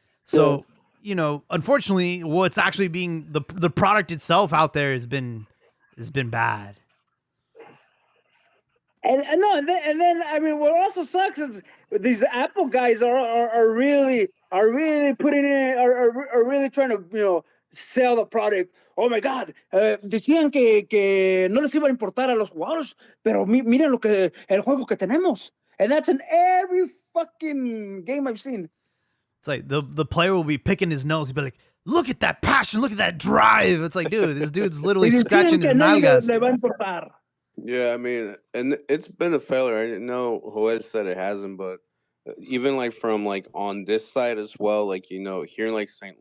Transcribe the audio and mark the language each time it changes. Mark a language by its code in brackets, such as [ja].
[en] So, you know, unfortunately, what's actually being the product itself out there has been bad. And then I mean, what also sucks is these Apple guys are really putting in are really trying to sell the product. Oh my God, [es] decían que no les iba a importar a los jugadores, pero miren el juego que tenemos, [en] and that's in every fucking game I've seen. It's like the player will be picking his nose. He'll be like, "Look at that passion! Look at that drive!" It's like, dude, this dude's literally scratching his nalgas. [es] Le va a importar. [en] Yeah, I mean, and it's been a failure. I didn't know Joel said it hasn't, but even like from like on this side as well, like here in like St.